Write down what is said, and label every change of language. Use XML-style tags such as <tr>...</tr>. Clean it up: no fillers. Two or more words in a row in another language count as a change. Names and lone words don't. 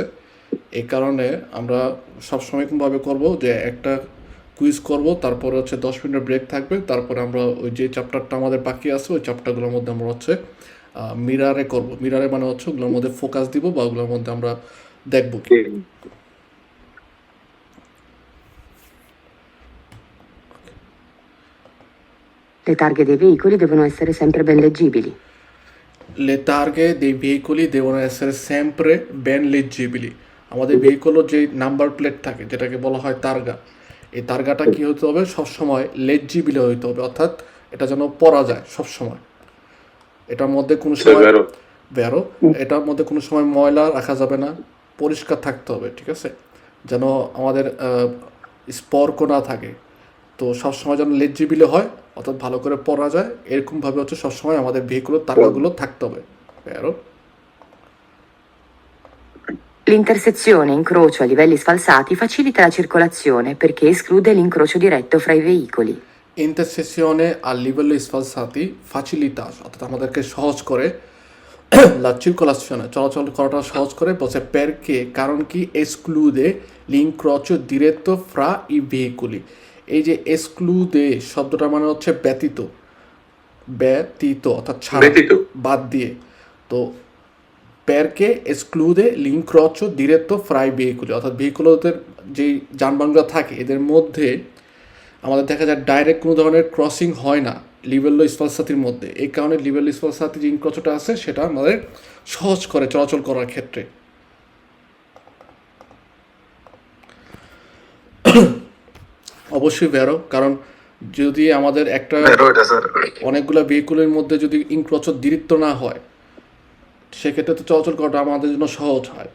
<bn>এই কারণে আমরা সবসময় এরকমভাবে করব যে একটা কুইজ করব, তারপরে হচ্ছে 10 মিনিটের ব্রেক থাকবে, তারপরে আমরা ওই যে চ্যাপ্টারটা আমাদের বাকি আছে ওই চ্যাপ্টারগুলোর মধ্যে আমরা হচ্ছে মিরারে করব। মিরারে মানে হচ্ছে ওগুলোর মধ্যে ফোকাস দিব বা ওগুলোর মধ্যে আমরা দেখব কি।</bn> <it>Le targhe dei veicoli devono essere sempre ben leggibili. Le targhe dei veicoli devono essere sempre ben leggibili.</it> <bn>আমাদের ভেহিকলের যে নাম্বার প্লেট থাকে যেটাকে বলা হয় তারগা, এই তারগাটা কি হতে হবে? সবসময় লেজিবিলি হইতে হবে, অর্থাৎ এটা যেন পড়া যায় সবসময়। এটার মধ্যে কোনো সময় বেরো, এটার মধ্যে কোনো সময় ময়লা রাখা যাবে না, পরিষ্কার থাকতে হবে, ঠিক আছে? যেন আমাদের স্পর্ক না থাকে। তো সবসময় যেন লেজিবিলি হয়, অর্থাৎ ভালো করে পড়া যায়, এরকমভাবে হচ্ছে সবসময় আমাদের ভেহিকলের তারগাগুলো থাকতে হবে। বেরো।</bn> <it>L'intersezione incrocio a livelli sfalsati facilita la circolazione perché esclude l'incrocio diretto fra i veicoli. intersezione a livelli sfalsati facilita,</it> <bn>অর্থাৎ আমাদেরকে সহজ করে</bn> <it>la circolazione</it> <bn>চলাচল করাটা সহজ করে। বলছে পেরকে, কারণ কি</bn> <it>esclude l'incrocio diretto fra i veicoli.</it> <bn>এই যে এসক্লুদে শব্দটা মানে হচ্ছে ব্যতীত, ব্যতীত অর্থাৎ ছাড়া, ব্যতীত। বাদ দিয়ে। তো</bn> <it>perché esclude l'incrocio diretto fra i veicoli,</it> <bn>অর্থাৎ ভেহিকুলদের যেই যানবাহনগুলো থাকে এদের মধ্যে আমাদের দেখা যায় ডাইরেক্ট কোনো ধরনের ক্রসিং হয় না</bn> <it>livello sfalsati</it> <bn>মধ্যে। এই কারণে</bn> <it>livello sfalsati</it> <bn>যে ইনক্রচটা আছে সেটা আমাদের সহজ করে চলাচল করার ক্ষেত্রে। অবশ্যই ভেরো, কারণ যদি আমাদের একটা অনেকগুলো ভেহিকুলের মধ্যে যদি ইনক্রচর দীর্ঘ না হয় সেক্ষেত্রে তো চলাচল করাটা আমাদের জন্য সহজ হয়।</bn>